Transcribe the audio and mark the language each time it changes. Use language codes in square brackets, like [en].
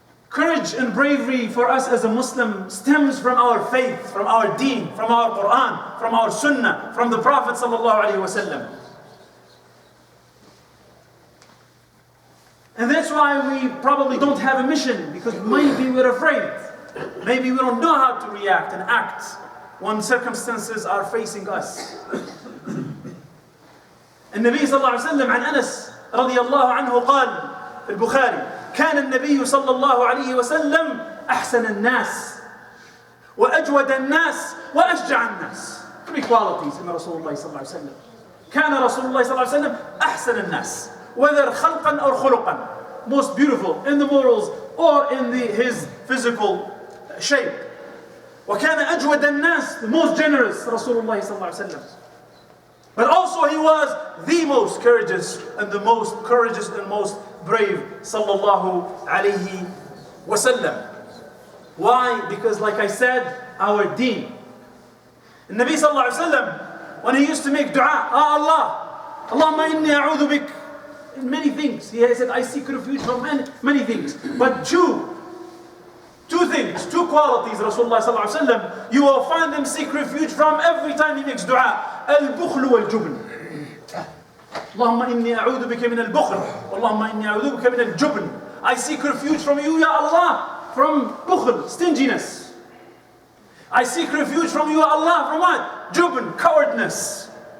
[en] Courage and bravery for us as a Muslim stems from our faith, from our deen, from our Quran, from our Sunnah, from the Prophet sallallahu alaihi wasallam. And that's why we probably don't have a mission, because maybe we're afraid. Maybe we don't know how to react and act when circumstances are facing us. [ar] النبي صلى الله عليه وسلم عن أنس رضي الله عنه قال في البخاري: كان النبي صلى الله عليه وسلم أحسن الناس وأجود الناس وأشجع الناس. [en] Three qualities in Rasulullah صلى الله عليه وسلم. [ar] كان رسول الله صلى الله عليه وسلم أحسن الناس, [en] whether خلقا or خلقا, most beautiful in the morals or in his physical shape. [ar] وكان أجود الناس, [en] the most generous [ar] رسول الله صلى الله عليه وسلم. [en] But also he was the most courageous and the most courageous and most brave sallallahu alayhi wasallam. Why? Because like I said, our deen. The Nabi sallallahu alayhi wasallam, when he used to make dua, Allah, Allahumma inni a'udhu bik, many things. He said, I seek refuge from many things. But two things, two qualities, Rasulullah sallallahu alayhi wasallam, you will find him seek refuge from every time he makes dua. [ar] البخل والجبن. اللهم إني أعوذ بك من البخل اللهم إني أعوذ بك من الجبن. [en] I seek refuge from you, Ya Allah, from bukhl, stinginess. I seek refuge from you, Allah, from what? Jubn, cowardness.